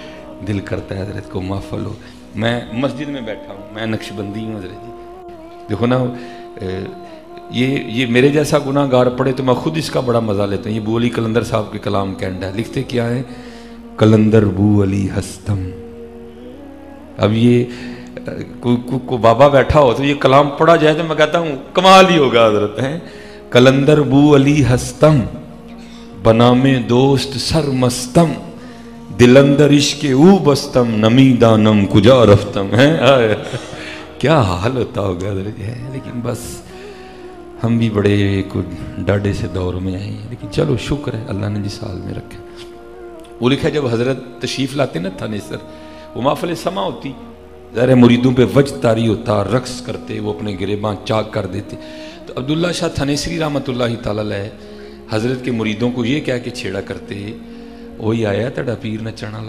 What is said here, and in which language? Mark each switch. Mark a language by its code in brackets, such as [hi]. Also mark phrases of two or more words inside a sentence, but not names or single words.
[ur] دل کرتا ہے حضرت کو محفل ہو. میں مسجد میں بیٹھا ہوں، میں نقشبندی ہوں حضرت جی، دیکھو نا یہ میرے جیسا گناہ گار پڑے تو میں خود اس کا بڑا مزہ لیتا ہوں۔ یہ بو علی قلندر صاحب کے کلام کینڈ ہے، لکھتے کیا ہے؟ [fa] قلندر بو علی ہستم۔ [ur] اب یہ کو بابا بیٹھا ہو تو یہ کلام پڑھا جائے تو میں کہتا ہوں کمال ہی ہوگا حضرت ہیں۔ [fa] قلندر بو علی ہستم، بنام دوست سر مستم، دلندر عشق او بستم، نمی دانم کجا رفتم ہے۔ [ur] کیا حال ہوتا ہوگا حضرت ہے، لیکن بس ہم بھی بڑے ڈاڈے سے دور میں آئے ہیں، لیکن چلو شکر ہے اللہ نے جس حال میں رکھا۔ وہ لکھا جب حضرت تشریف لاتے نا تھانے سر، وہ محفل سما ہوتی، ظاہر مریدوں پہ وجد طاری ہوتا، رقص کرتے، وہ اپنے گریباں چاک کر دیتے، تو عبداللہ شاہ تھانیسری رحمۃ اللہ تعالیٰ علیہ حضرت کے مریدوں کو یہ کہہ کے چھیڑا کرتے، [pa] وہی آیا تڑا پیر نچن والا۔